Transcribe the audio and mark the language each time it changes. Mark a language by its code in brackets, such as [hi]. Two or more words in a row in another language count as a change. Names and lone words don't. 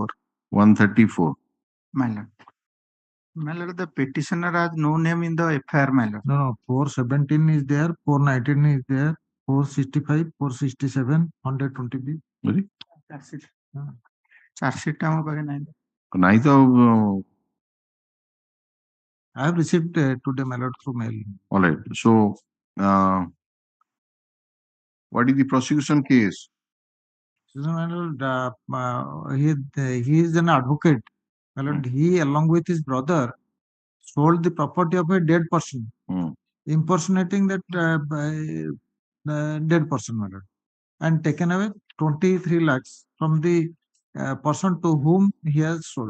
[en] 134. My lord. My lord, the petitioner has no name in the FIR, my lord. No, 417 is there, 419 is there, 465, 467, 120B. Sorry? That's it. Charge sheet [or] ଆମ ପାଖେ ନାହିଁ। ନାଇଁ ତ [en] I have received today, my lord, through mail. all right. So, what is the prosecution case? My lord, he is an advocate. My lord, he, along with his brother, sold the property of a dead person, impersonating that dead person, my lord, and taken away 23 lakhs from the person to whom he has sold.